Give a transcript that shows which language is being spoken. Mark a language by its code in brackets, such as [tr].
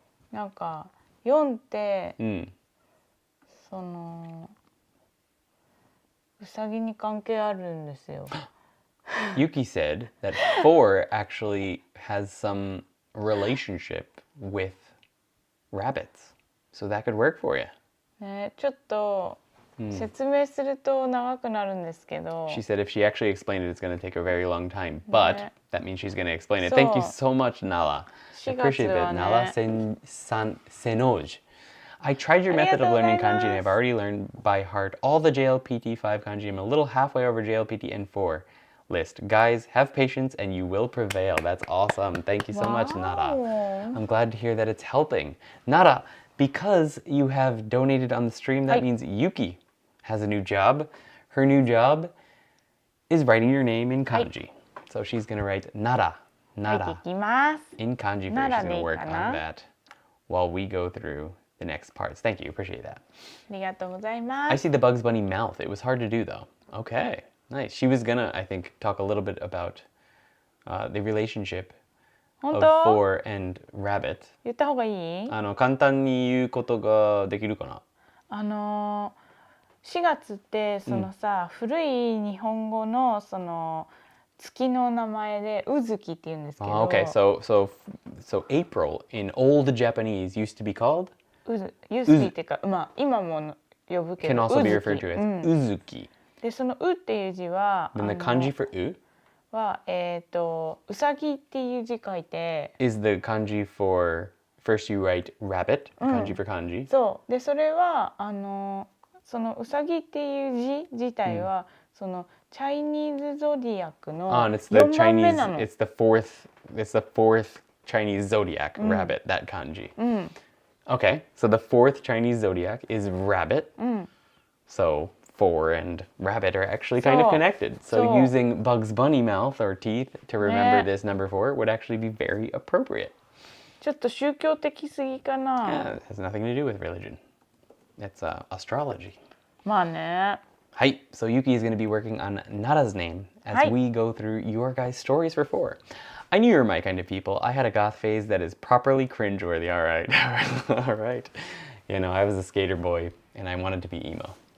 [ja] なんか4って、そのうさぎに関係あるんですよ。 [en] Yuki said that 4 actually has some relationship with rabbits, so that could work for you. [ja] ね、ちょっと説明すると長くなるんですけど。 [en] She said if she actually explained it, it's going to take a very long time, but that means she's going to explain it. Thank you so much, Nala. I appreciate it. Nala Senoj. I tried your method of learning kanji and I've already learned by heart all the JLPT 5 kanji. I'm a little halfway over JLPT N4 list. Guys, have patience and you will prevail. That's awesome. Thank you so much, Nara. I'm glad to hear that it's helping. Nara, because you have donated on the stream, that means Yuki has a new job. Her new job is writing your name in kanji. So she's going to write Nara in kanji first. She's going to work on that while we go through the next parts. Thank you. Appreciate that. [ja] ありがとうございます。 [en] I see the Bugs Bunny mouth. It was hard to do though. Okay. Nice. She was gonna, I think, talk a little bit about the relationship of 4 and rabbit. [ja] 言った方がいい？簡単に言うことができるかな？ 4月ってそのさ、古い日本語のその月の名前でうずきって言うんですけど。 [en] Okay, so April in old Japanese used to be called? [ja] うずきっていうか、まあ今も呼ぶけど。 [en] Can also be referred to as うずき。 [ja] でそのうっていう字は [en] Then the kanji for う [ja] はうさぎっていう字書いて [en] is the kanji for first you write rabbit, kanji for kanji. [ja] そうでそれはそのうさぎっていう字自体は、そのチャイニーズゾディアックの4番目なの。 [en] It's the fourth Chinese zodiac, rabbit, that kanji. Okay, so the fourth Chinese zodiac is rabbit. So 4 and rabbit are actually kind of connected. So using Bugs Bunny mouth or teeth to remember this number 4 would actually be very appropriate. [ja] ちょっと宗教的すぎかな。 [en] Yeah, it has nothing to do with religion. It's astrology. [ja] まあね。 [en] Hi, so Yuki is going to be working on Nara's name as we go through your guys' stories for 4. I knew you were my kind of people. I had a goth phase that is properly cringeworthy. All right, all right. You know, I was a skater boy and I wanted to be emo.